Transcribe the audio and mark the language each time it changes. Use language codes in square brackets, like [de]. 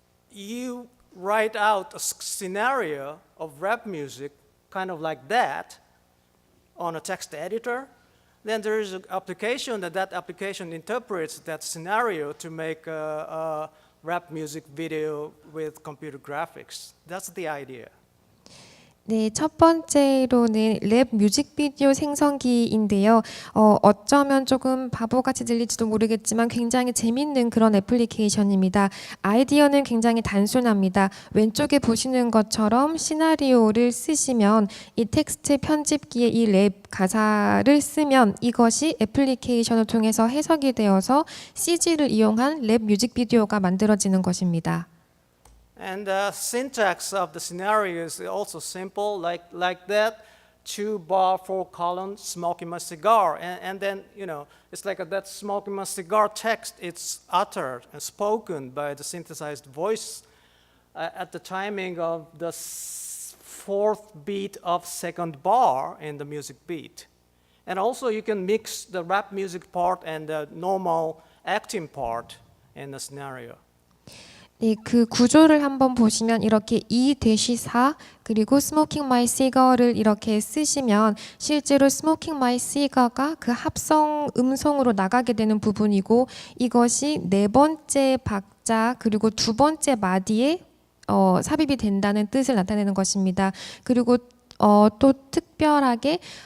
[en] You write out a scenario of rap music, kind of like that, on a text editor. Then there is an application that application interprets that scenario to make a rap music video with computer graphics. That's the idea. [ko] 네, 첫 번째로는 랩 뮤직비디오 생성기인데요. 어쩌면 조금 바보같이 들릴지도 모르겠지만 굉장히 재밌는 그런 애플리케이션입니다. 아이디어는 굉장히 단순합니다. 왼쪽에 보시는 것처럼 시나리오를 쓰시면 이 텍스트 편집기에 이 랩 가사를 쓰면 이것이 애플리케이션을 통해서 해석이 되어서 CG를 이용한 랩 뮤직비디오가 만들어지는 것입니다. [en] And the syntax of the scenario is also simple, like that, 2-bar, 4-column, smoking my cigar. And then, you know, it's like that smoking my cigar text, it's uttered and spoken by the synthesized voice at the timing of the fourth beat of second bar in the music beat. And also you can mix the rap music part and the normal acting part in the scenario. [ko] 네, 그 구조를 한번 보시면 이렇게 2-4 그리고 [en] Smoking My Cigar [ko] 를 이렇게 쓰시면 실제로 Smoking My Cigar가 그 합성 음성으로 나가게 되는 부분이고 이것이 네 번째 박자 그리고 두 번째 마디에 삽입이 된다는 뜻을 나타내는 것입니다. 그리고 또 특별하게